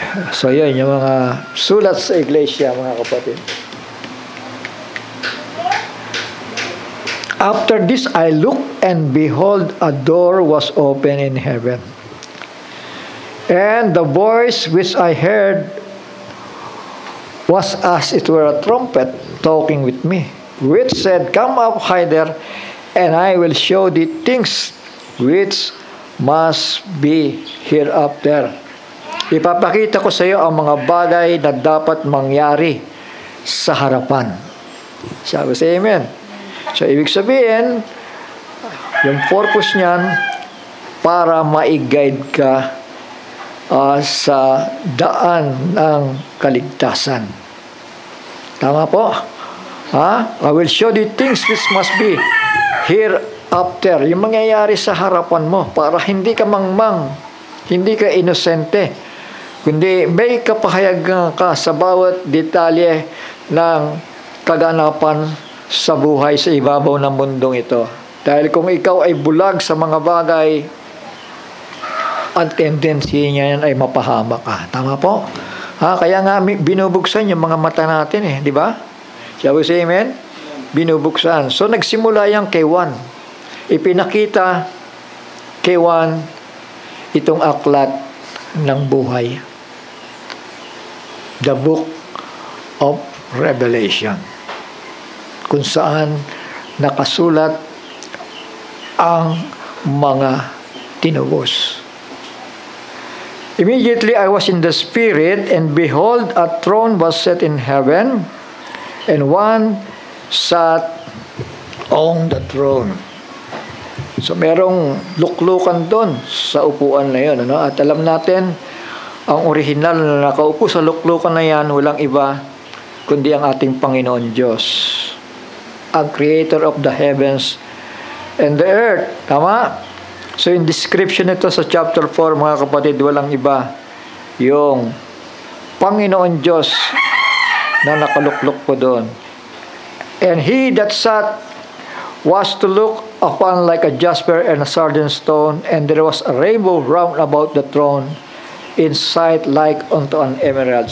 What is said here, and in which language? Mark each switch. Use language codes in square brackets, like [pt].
[tl] So yun, yung mga sulat sa iglesia, mga kapatid. [en] After this I looked, and behold, a door was open in heaven. And the voice which I heard was as it were a trumpet talking with me, which said, Come up hither, and I will show thee things which must be hereafter. [tl] Ipapakita ko sa iyo ang mga bagay na dapat mangyari sa harapan. Sabi sa amen. So, ibig sabihin, yung purpose niyan, para ma-guide ka sa daan ng kaligtasan. Tama po? [en] I will show you things which must be hereafter. [tl] Yung mangyayari sa harapan mo para hindi ka mangmang, hindi ka inosente, kundi may kapahayagan ka sa bawat detalye ng kaganapan sa buhay sa ibabaw ng mundong ito. Dahil kung ikaw ay bulag sa mga bagay, ang tendency niya yan ay mapahama ka. Tama po? Kaya nga binubuksan yung mga mata natin di ba? [en] Shall we say amen? [tl] Binubuksan. So nagsimula yan kay Juan. Ipinakita kay Juan itong aklat ng buhay. The Book of Revelation. Kung saan nakasulat ang mga tinubos. [en] Immediately I was in the Spirit, and behold, a throne was set in heaven, and one sat on the throne. [tl] So merong luklukan doon sa upuan na yun. At alam natin, ang original na nakaupo sa luklukan na yan, walang iba, kundi ang ating Panginoon Diyos. [en] Ang Creator of the heavens and the earth. [tl] Tama? So in description nito sa chapter 4, mga kapatid, walang iba yung Panginoon Diyos na nakaluklok po doon. [en] And he that sat was to look upon like a jasper and a sardine stone, and there was a rainbow round about the throne, in sight like unto an emerald.